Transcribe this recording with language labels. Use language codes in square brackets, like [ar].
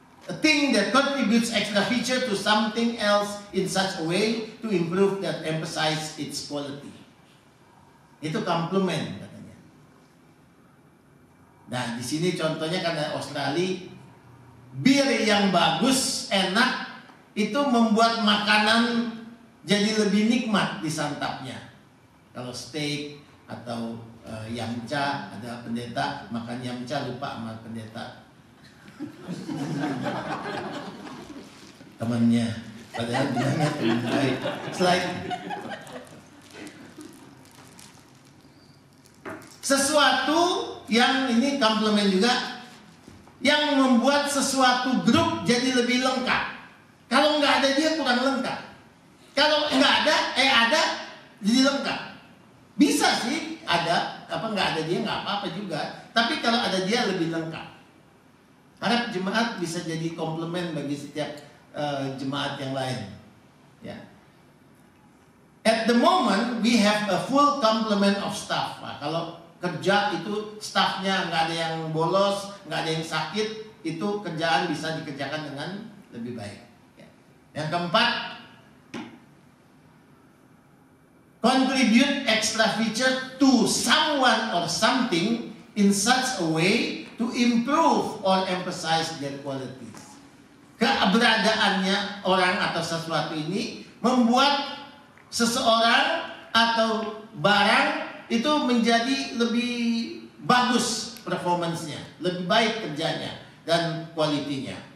[en] A thing that contributes extra feature to something else in such a way to improve that emphasize its quality. [id] Itu complement katanya. Nah, di sini contohnya karena Australia, bir yang bagus, enak, itu membuat makanan jadi lebih nikmat disantapnya. Kalau steak atau yamcha, ada pendeta makan yamcha lupa sama pendeta temannya, padahal bilangnya teman baik. Slide. Sesuatu yang ini komplement juga, yang membuat sesuatu grup jadi lebih lengkap. Kalau nggak ada dia kurang lengkap. Kalau nggak ada, ada jadi lengkap. Bisa sih ada, nggak ada dia nggak apa-apa juga. Tapi kalau ada dia lebih lengkap. Harap jemaat bisa jadi komplement bagi setiap jemaat yang lain. Ya. [en] At the moment we have a full complement of staff. [id] Nah, kalau kerja itu staffnya nggak ada yang bolos, nggak ada yang sakit, itu kerjaan bisa dikerjakan dengan lebih baik. [en] Yang keempat, contribute extra feature to someone or something in such a way to improve or emphasize their qualities. [id] Keberadaannya orang atau sesuatu ini membuat seseorang atau barang itu menjadi lebih bagus performance-nya, lebih baik kerjanya dan kualitinya.